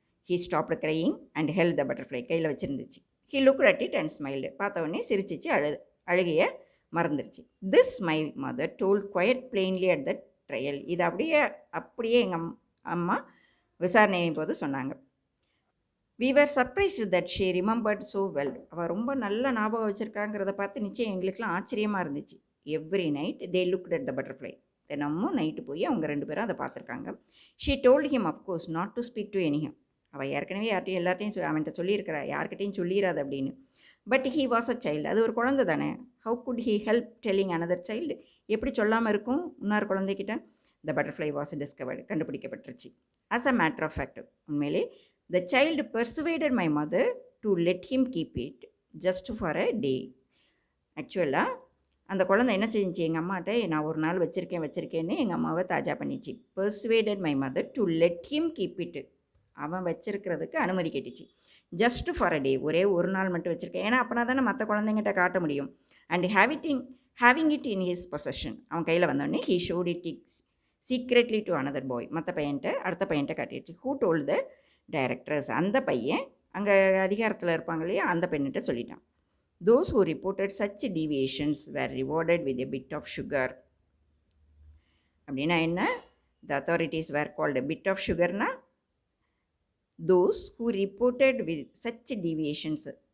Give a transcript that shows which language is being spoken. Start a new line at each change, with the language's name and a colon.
English: He stopped crying and held the butterfly.
Tamil: கையில் வச்சுருந்துச்சு.
English: He look at it and smiled.
Tamil: பார்த்த உடனே சிரிச்சிச்சு, அழுகையை மறந்துடுச்சு.
English: This my mother told quite plainly at the trial.
Tamil: இது அப்படியே எங்கள் அம்மா விசாரணையின் போது சொன்னாங்க.
English: We were surprised that she remembered so well.
Tamil: அவள் ரொம்ப நல்ல ஞாபகம் வச்சுருக்காங்கிறத பார்த்து நிச்சயம் எங்களுக்குலாம் ஆச்சரியமாக இருந்துச்சு.
English: Every night they looked at the butterfly.
Tamil: தினமும் நைட்டு போய் அவங்க 2 பேரும் அதை பார்த்துருக்காங்க.
English: She told him of course not to speak to anyone.
Tamil: அவள் ஏற்கனவே எல்லார்ட்டையும் அவன்கிட்ட சொல்லியிருக்கிறா, யார்கிட்டையும் சொல்லிடாது அப்படின்னு.
English: But he was a child.
Tamil: அது ஒரு குழந்தை தானே.
English: How could he help telling another child.
Tamil: எப்படி சொல்லாமல் இருக்கும் இன்னொரு குழந்தைகிட்ட.
English: The butterfly was discovered.
Tamil: கண்டுபிடிக்கப்பட்டுருச்சு.
English: as a matter of fact,
Tamil: உண்மையிலே
English: the child persuaded my mother to let him keep it just for a day.
Tamil: ஆக்சுவலாக அந்த குழந்தை என்ன செஞ்சிச்சு, எங்கள் அம்மாட்ட நான் ஒரு நாள் வச்சுருக்கேன்னு எங்கள் அம்மாவை தாஜா பண்ணிச்சு.
English: persuaded my mother to let him keep it.
Tamil: அவன் வச்சுருக்கிறதுக்கு அனுமதி கேட்டுச்சு.
English: just for a day,
Tamil: ஒரே ஒரு நாள் மட்டும் வச்சுருக்கேன். ஏன்னா அப்போனா தானே மற்ற குழந்தைங்கிட்ட காட்ட முடியும்.
English: And having it in his possession.
Tamil: அவன் கையில் வந்தோடனே
English: he showed it secretly to another boy.
Tamil: அடுத்த பையன்ட்ட காட்டிடுச்சு.
English: who told the directors.
Tamil: அந்த பையன் அங்கே அதிகாரத்தில் இருப்பாங்க இல்லையா, அந்த பெண்ணிட்ட சொல்லிட்டான்.
English: Those who reported such deviations were rewarded with a bit of sugar.
Tamil: அப்படின்னா என்ன,
English: The authorities were called bit of சுகர்னா those who reported with such deviations.